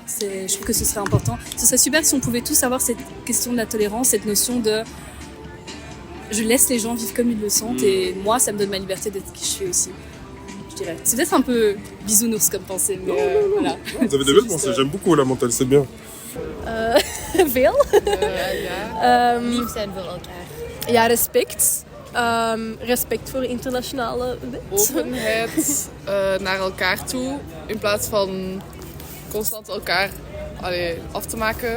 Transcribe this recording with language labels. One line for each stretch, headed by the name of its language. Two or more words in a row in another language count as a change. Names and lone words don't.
French: Je trouve que ce serait important. Ce serait super si on pouvait tous avoir cette question de la tolérance, cette notion de je laisse les gens vivre comme ils le sentent et moi ça me donne ma liberté d'être qui je suis aussi. Je dirais. C'est peut-être un peu bisounours comme pensée, mais voilà. Vous avez des belles pensées, j'aime beaucoup la mentale, c'est bien.
Dutch: Veel. Lief zijn voor elkaar. Ja, respect. Respect voor internationale wet. Openheid naar elkaar toe, in plaats van constant elkaar af te maken.